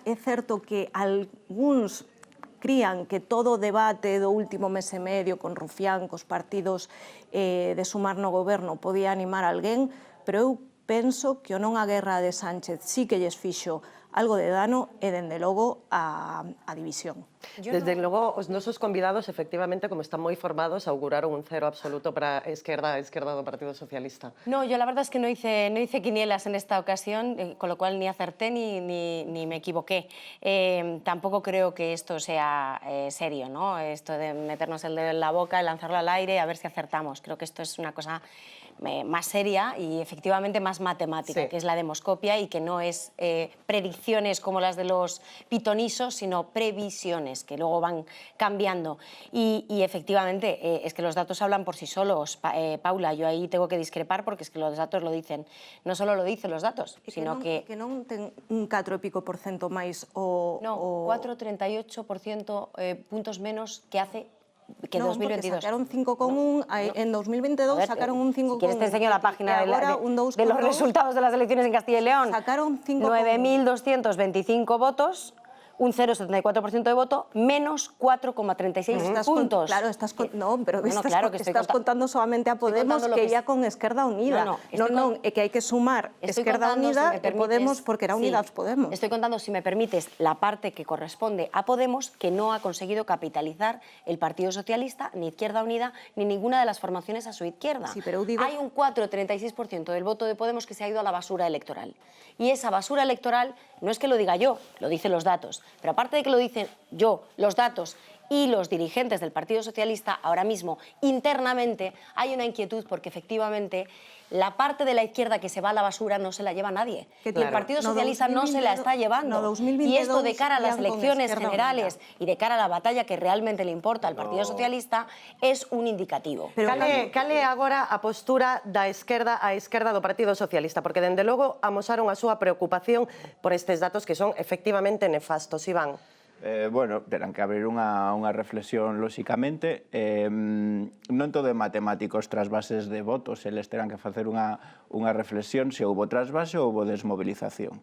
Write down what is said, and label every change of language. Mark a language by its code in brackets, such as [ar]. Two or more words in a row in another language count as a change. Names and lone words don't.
[gl] É certo que algúns crían que todo o debate do último mes e medio con Rufián, cos partidos de Sumar no goberno podía animar alguén, pero eu penso que o non a guerra de Sánchez sí que lles fixo algo de dano e, dende logo, a división. Desde logo, os nosos convidados, efectivamente, como están moi formados, auguraron un cero absoluto para a esquerda do Partido Socialista. [es] No, yo la verdad es que no hice quinielas en esta ocasión, con lo cual ni acerté ni me equivoqué. Tampoco creo que esto sea serio, ¿no? Esto de meternos el dedo en la boca, lanzarlo al aire, a ver si acertamos. Creo que esto es una cosa más seria y efectivamente más matemática, que es la demoscopia y que no es predicción predicciones como las de los pitonisos, sino previsiones que luego van cambiando. Y efectivamente, es que los datos hablan por sí solos. Paula, yo ahí tengo que discrepar porque es que los datos lo dicen. No solo lo dicen los datos, sino que... [gl] Que non ten un 4 e pico % máis o... [es] No, 4,38% puntos menos que hace que no, 2022. Sacaron 5,1, en 2022 sacaron un 5,1. Si quieres te enseño la página de los 2,2. resultados de las elecciones en Castilla y León. Sacaron 9.225 votos, un 0,74% de voto, menos 4,36 puntos. Claro, no, pero Bueno, claro que estás contando solamente a Podemos que ia con Esquerda Unida. [gl] Non, é que hai que sumar Esquerda Unida e Podemos porque era Unidas Podemos. [es] Estoy contando, si me permites, la parte que corresponde a Podemos, que no ha conseguido capitalizar el Partido Socialista, ni Izquierda Unida, ni ninguna de las formaciones a su izquierda. Sí, pero digo... Hay un 4,36% del voto de Podemos que se ha ido a la basura electoral. Y esa basura electoral, no es que lo diga yo, lo dicen los datos. Pero aparte de que lo dicen yo, los datos y los dirigentes del Partido Socialista, ahora mismo, internamente, hay una inquietud porque efectivamente la parte de la izquierda que se va a la basura no se la lleva nadie. Y el Partido Socialista no se la está llevando. Y esto de cara a las elecciones generales y de cara a la batalla que realmente le importa al Partido Socialista es un indicativo. [gl] Cale agora a postura da esquerda do Partido Socialista, porque dende logo amosaron a súa preocupación por estes datos que son efectivamente nefastos. Iván. Bueno, terán que abrir unha reflexión lóxicamente. Non todo é matemáticos trasvases de votos, eles terán que facer unha reflexión se houbo trasvase ou houbo desmovilización.